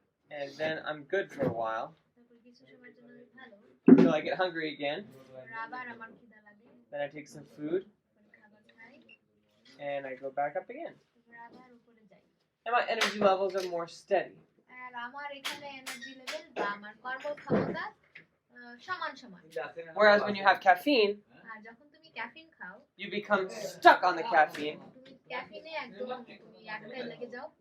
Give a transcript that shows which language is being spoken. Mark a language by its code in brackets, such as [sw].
[en] And then I'm good for a while [bn] তারপর কিছু সময়ের জন্য আমি ভালো, [en] until I get hungry again. [bn] তারপরে আবার আমার খিদা লাগে, [en] Then I take some food [bn] তারপরে খাবার খাই, [en] and I go back up again. [bn] তারপরে আবার উপরে যাই। [en] And my energy levels are more steady. [bn] আর আমার এখানে এনার্জি লেভেল বা আমার কর্মক্ষমতা সমান সমান। [en] Whereas when you have caffeine, [bn] আর যখন তুমি ক্যাফিন খাও, [en] you become stuck on the caffeine [bn] তুমি ক্যাফিনে একদম তুমি আটকায় লেগে যাও,